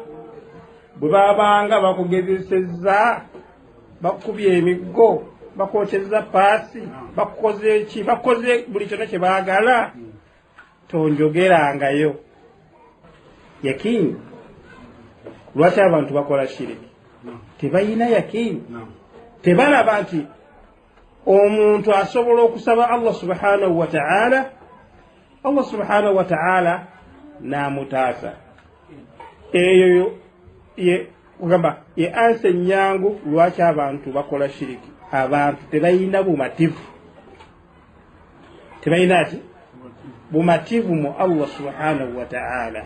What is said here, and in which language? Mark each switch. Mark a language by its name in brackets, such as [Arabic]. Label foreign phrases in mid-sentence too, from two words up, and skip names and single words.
[Ganda] Bwe babanga bakugezesezza, bakubye emiggo, bakwokeza paasi, bakoze ki, bakoze buli kyonna kye baagala, tonjogerangayo. Yakiini lwaki abantu bakola shiriki? Tebalina yakiini, tebalaba nti omuntu asobola okusaba [Arabic] الله سبحانه وتعالى, الله سبحانه وتعالى [Ganda] n'amutaasa. Eyo ye ansa ennyangu lwaki abantu bakola shiriki. Abantu tebalina bumativu, tebalina ki bumativu mu [Arabic] الله سبحانه وتعالى.